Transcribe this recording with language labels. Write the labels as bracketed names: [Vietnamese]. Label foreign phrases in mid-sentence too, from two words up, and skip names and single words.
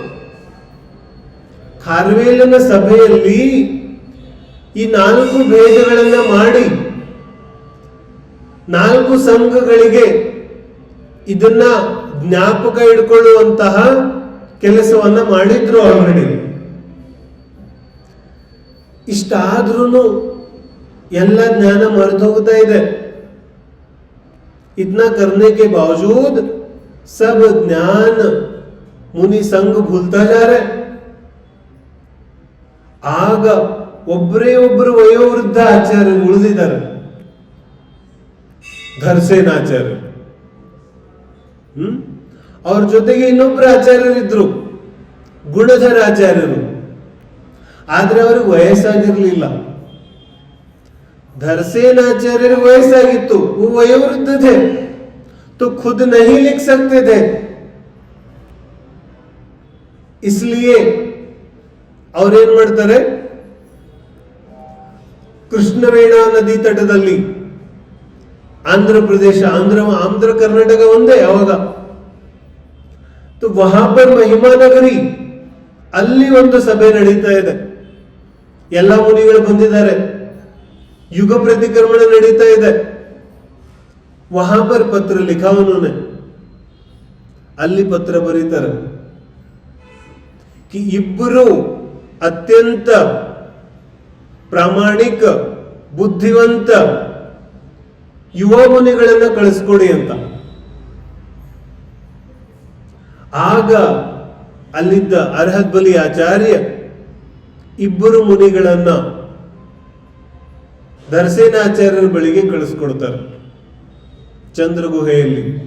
[Kannada] ಖಾರ್ವೇಲನ ಸಭೆಯಲ್ಲಿ ಈ 4 ಭೇದಗಳನ್ನ ಮಾಡಿ 4 ಸಂಘಗಳಿಗೆ ಇದನ್ನ ಜ್ಞಾಪಕ ಇಟ್ಕೊಳ್ಳುವಂತಹ ಕೆಲಸವನ್ನ ಮಾಡಿದ್ರು ಆಲ್ರೆಡಿ. ಇಷ್ಟಾದ್ರೂ ಎಲ್ಲ ಜ್ಞಾನ ಮರೆತು ಹೋಗ್ತಾ ಇದೆ. [Hindi] इतना करने के बावजूद सब ज्ञान मुनि संघ भूलता जा रहे. [Kannada] ಆಗ ಒಬ್ಬರೇ ಒಬ್ಬರು ವಯೋವೃದ್ಧ ಆಚಾರ್ಯರು ಉಳಿದಿದ್ದಾರೆ, ಧರ್ಸೇನಾಚಾರ್ಯ. ಅವ್ರ ಜೊತೆಗೆ ಇನ್ನೊಬ್ಬರು ಆಚಾರ್ಯರಿದ್ರು, ಗುಣಧರ ಆಚಾರ್ಯರು. ಆದ್ರೆ ಅವ್ರಿಗೆ ವಯಸ್ಸಾಗಿರ್ಲಿಲ್ಲ. [Hindi] धरसेनाचार्य वयस्सागिತ್ತು, वो वयोवृद्ध थे तो खुद नहीं लिख सकते थे. [Kannada] इसलिए ಅವ್ರು ಏನ್ ಮಾಡ್ತಾರೆ? ಕೃಷ್ಣವೇಣ ನದಿ ತಟದಲ್ಲಿ, ಆಂಧ್ರ ಪ್ರದೇಶ, ಆಂಧ್ರ ಕರ್ನಾಟಕ ಒಂದೇ ಅವಾಗ. [Hindi] तो वहां पर महिमा नगरी, [Kannada] ಅಲ್ಲಿ ಒಂದು ಸಭೆ ನಡೀತಾ ಇದೆ. ಎಲ್ಲ ಮುನಿಗಳು ಬಂದಿದ್ದಾರೆ, [Hindi] युग प्रतिक्रमण [Kannada] ನಡೀತಾ ಇದೆ. [Hindi] वहां पर पत्र लिखा उन्होंने. [Kannada] ಅಲ್ಲಿ ಪತ್ರ ಬರೀತಾರೆ कि ಇಬ್ಬರು ಅತ್ಯಂತ ಪ್ರಾಮಾಣಿಕ ಬುದ್ಧಿವಂತ ಯುವ ಮುನಿಗಳನ್ನ ಕಳಿಸ್ಕೊಡಿ ಅಂತ. ಆಗ ಅಲ್ಲಿದ್ದ ಅರ್ಹತ್ ಬಲಿ ಆಚಾರ್ಯ ಇಬ್ಬರು ಮುನಿಗಳನ್ನ ಧರ್ಸೇನಾಚಾರ್ಯರ ಬಳಿಗೆ ಕಳಿಸ್ಕೊಡ್ತಾರೆ ಚಂದ್ರಗುಹೆಯಲ್ಲಿ.